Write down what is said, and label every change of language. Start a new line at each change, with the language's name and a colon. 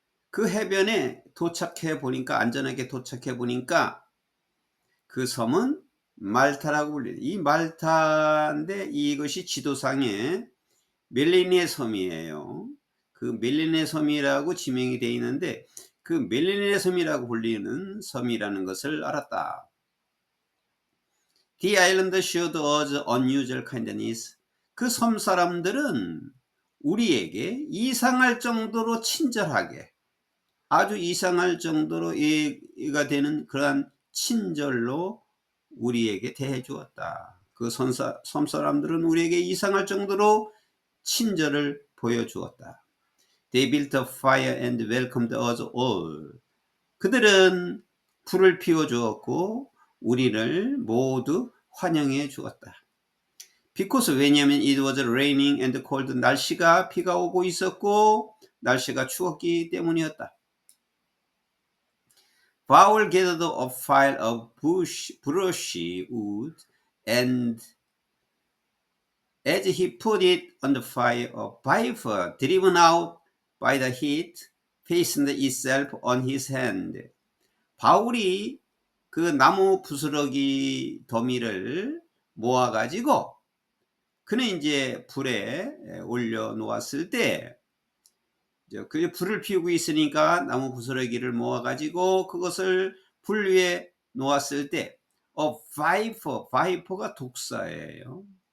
Korean: 그 해변에 도착해 보니까, 안전하게 도착해 보니까 그 섬은 말타라고 불려요. 이 말타인데 이것이 지도상에 멜리네 섬이에요. 그 멜리네 섬이라고 지명이 되어 있는데 그 멜리네 섬이라고 불리는 섬이라는 것을 알았다.
English: The island showed us unusual kindness.
Korean: 그 섬 사람들은 우리에게 이상할 정도로 친절하게, 아주 이상할 정도로 이해가 되는 그러한 친절로 우리에게 대해 주었다. 그 섬 사람들은 우리에게 이상할 정도로 친절을 보여주었다.
English: They built a fire and welcomed us all.
Korean: 그들은 불을 피워 주었고 우리를 모두 환영해 주었다.
English: Because,
Korean: 왜냐하면
English: it was raining and cold,
Korean: 날씨가 비가 오고 있었고 날씨가 추웠기 때문이었다.
English: Paul gathered a pile of brushy wood, and as he put it on the fire, a viper, driven out by the heat, fastened itself on his hand.
Korean: 바울이 그 나무 부스러기 더미를 모아가지고 그는 이제 불에 올려 놓았을 때, 그 불을 피우고 있으니까 나무 부스러기를 모아가지고 그것을 불 위에 놓았을 때, viper가 독사예요.